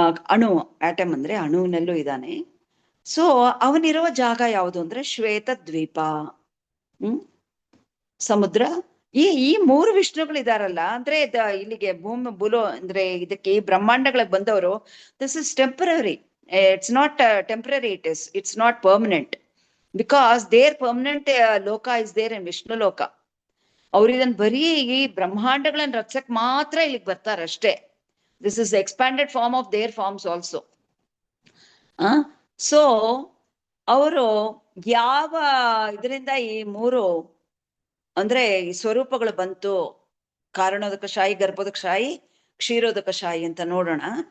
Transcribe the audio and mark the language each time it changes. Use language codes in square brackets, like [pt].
[kn] ಅಣು, ಆಟಮ್ ಅಂದ್ರೆ ಅಣುವಿನಲ್ಲೂ ಇದ್ದಾನೆ. ಸೊ ಅವನಿರುವ ಜಾಗ ಯಾವುದು ಅಂದ್ರೆ ಶ್ವೇತ ದ್ವೀಪ, ಸಮುದ್ರ. ಈ 3 ವಿಷ್ಣುಗಳು ಇದಾರಲ್ಲ, ಅಂದ್ರೆ ಇಲ್ಲಿಗೆ ಭೂಲೋ ಅಂದ್ರೆ ಇದಕ್ಕೆ ಈ ಬ್ರಹ್ಮಾಂಡಗಳಿಗೆ ಬಂದವರು, [en] This is temporary. It's not temporary, it's not permanent, because their permanent loka is there in Vishnu loka. [kn] ಅವ್ರು ಇದನ್ನ ಬರೀ ಈ ಬ್ರಹ್ಮಾಂಡಗಳನ್ನ ರಚಕ್ ಮಾತ್ರ ಇಲ್ಲಿಗೆ ಬರ್ತಾರೆ ಅಷ್ಟೇ. [en] This is expanded form of their forms also. [kn] So ಅವರು ಯಾವ ಇದರಿಂದ ಈ 3 ಅಂದ್ರೆ ಈ ಸ್ವರೂಪಗಳು ಬಂತು, ಕಾರಣೋದಕ ಶಾಯಿ, ಗರ್ಭೋದಕ ಶಾಯಿ, ಕ್ಷೀರೋದಕ ಶಾಯಿ ಅಂತ ನೋಡೋಣ.